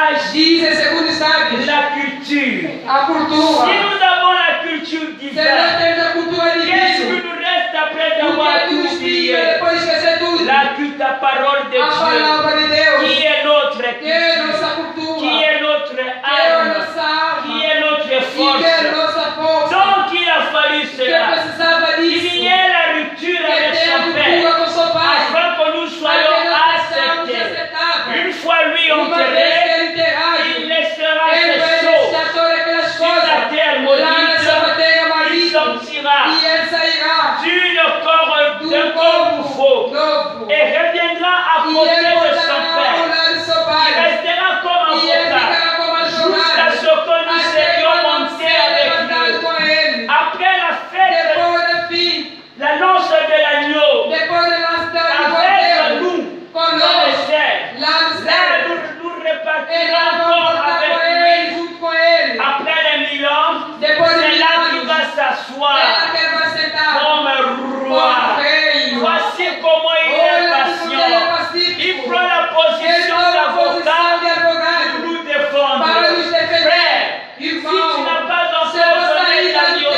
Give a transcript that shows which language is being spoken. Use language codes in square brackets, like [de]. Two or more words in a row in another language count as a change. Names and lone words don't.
[pt] Dizem segundo os sábios, [fr] la culture. [pt] a cultura. [fr] Si nous avons la culture [pt] Se nós [fr] divine, [pt] temos a cultura [fr] qu'est-ce [pt] divina, [fr] qui nous reste après [pt] o que [fr] avoir [pt] é que [fr] tout [pt] nos fica [fr] oublié? [pt] depois de esquecer tudo? [fr] La parole de [pt] A [fr] Dieu, [pt] palavra de Deus, [fr] qui est notre [pt] que é [fr] culture, [pt] nossa [fr] qui [pt] cultura, [fr] est notre [pt] que é a [fr] âme, [pt] nossa alma, [fr] qui est notre [pt] e que é a [fr] force. [pt] nossa força. [fr] Donc il a fallu [pt] Que [fr] cela. [pt] precisava [fr] Il [pt] disso. [fr] y ait la rupture [pt] Que [fr] avec [pt] tenha [fr] son Père, [pt] cultura com seu pai. [fr] afin que nous [pt] Para que [fr] soyons [pt] nós sejamos [fr] acceptés. [pt] aceitáveis. [fr] Une fois lui [pt] Uma vez que [fr] enterré, [pt] ele enterrado, [fr] il laissera [pt] ele vai [fr] ses sceaux [pt] deixar todas aquelas [fr] sur la [pt] coisas [fr] terre [pt] lá nessa [fr] maudite. [pt] terra [fr] Il [pt] maldita. [fr] sortira [pt] E ele sairá [fr] d'un corps nouveau [pt] novo. [fr] et reviendra à [pt] E [fr] côté [pt] ele [fr] de son [pt] voltará ao [fr] Père. [pt] lado de seu [fr] Il [pt] pai. [fr] restera comme un [pt] E ele [fr] avocat [pt] ficará como [fr] jusqu'à [pt] advogado. [fr] ce que nous soyons montés avec [pt] levantado [fr] lui. [pt] com ele. [fr] Après la fête, [pt] Depois do fim, [fr] l'annonce de l'agneau [pt] depois da nossa [fr] avec [pt] Deus, [fr] nous dans le [pt] conosco, [fr] ciel. [pt] lá no [fr] Là, [pt] céu. [fr] nous [pt] Ele [fr] repartirons [pt] vai [fr] encore [pt] voltar [fr] avec [pt] com ele, [fr] lui. [pt] junto com ele. [fr] Après les 1000 ans, [pt] Depois de [fr] c'est [pt] 1000 [fr] là qu'il [pt] anos, [fr] va [pt] é lá [fr] s'asseoir [pt] que ele vai sentar [fr] comme roi. [pt] como rei. [fr] Voici comment il est [pt] Olha como ele é [fr] patient. Il [pt] pacífico. [fr] prend la [pt] Ele [fr] position [pt] toma a posição [fr] d'avocat [pt] de advogado [fr] pour nous défendre. [pt] para nos defender. [fr] Frère, si [pt] Irmão, [fr] tu n'as pas [pt] se [fr] encore [pt] você [fr] donné [pt] ainda [fr] ta [pt] não [fr] vie au